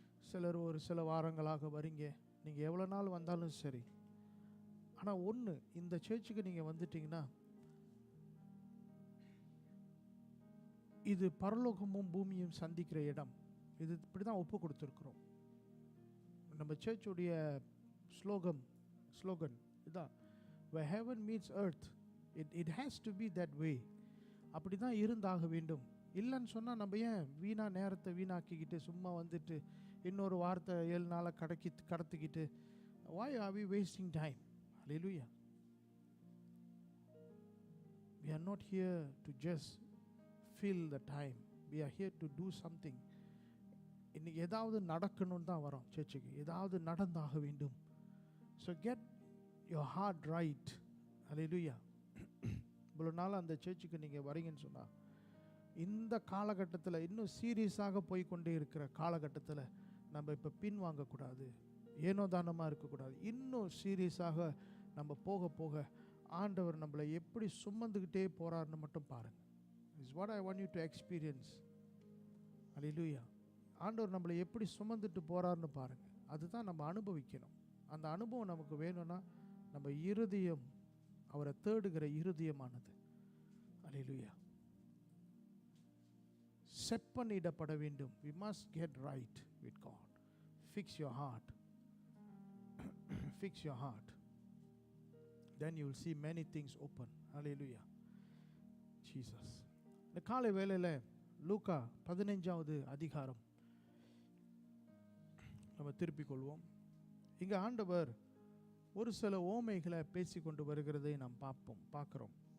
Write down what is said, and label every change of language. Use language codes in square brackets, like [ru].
[ta] சிலர் ஒரு சில வாரங்களாக வரீங்க. நீங்கள் எவ்வளோ நாள் வந்தாலும் சரி. ஆனால் ஒன்று, இந்த சர்ச்சுக்கு நீங்கள் வந்துட்டீங்கன்னா இது பரலோகமும் பூமியும் சந்திக்கிற இடம். இது இப்படி தான் ஒப்பு கொடுத்துருக்குறோம். நம்ம சர்ச்சுடைய ஸ்லோகன் இதுதான், [en] where heaven meets earth, it has to be that way. [ta] அப்படி தான் இருந்தாக வேண்டும். இல்லைன்னு சொன்னால் நம்ம ஏன் நேரத்தை வீணாக்கிக்கிட்டு சும்மா வந்துட்டு இன்னொரு வார்த்தை 7 நாளை கடத்திக்கிட்டு [en] why are we wasting time? Hallelujah. We are not here to just fill the time. We are here to do something. [ta] இன்னைக்கு ஏதாவது நடக்கணும்னு தான் வரோம் சர்ச்சுக்கு. ஏதாவது நடந்தாக வேண்டும். [en] So get your heart right. Hallelujah. [ta] இவ்வளோ நாள் அந்த சர்ச்சுக்கு நீங்கள் வரீங்கன்னு சொன்னால், இந்த காலகட்டத்தில் இன்னும் சீரியஸாக போய்கொண்டே இருக்கிற காலகட்டத்தில் நம்ம இப்போ பின் வாங்கக்கூடாது, ஏனோ தானமாக இருக்கக்கூடாது. இன்னும் சீரியஸாக நம்ம போக போக ஆண்டவர் நம்மளை எப்படி சுமந்துக்கிட்டே போகிறாருன்னு மட்டும் பாருங்கள். [en] Is what I want you to experience. Hallelujah. [ta] ஆண்டவர் நம்மளை எப்படி சுமந்துட்டு போகிறாருன்னு பாருங்கள். அதுதான் நம்ம அனுபவிக்கணும். அந்த அனுபவம் நமக்கு வேணும்னா நம்ம இருதயம் அவரை தேடுகிற இருதயமானது. ஹல்லேலூயா. செப்பனிடப்பட வேண்டும். [en] We must get right with God. Fix your heart. Fix your heart. Then you will see many things open. Hallelujah. Jesus. [ta] இந்த காலை வேளையில் லூக்கா 15வது அதிகாரம் நம்ம திருப்பிக் கொள்வோம். இங்கே ஆண்டவர் ஒரு சில ஓமைகளை பேசிக்கொண்டு வருகிறதை நாம் பார்க்கிறோம்.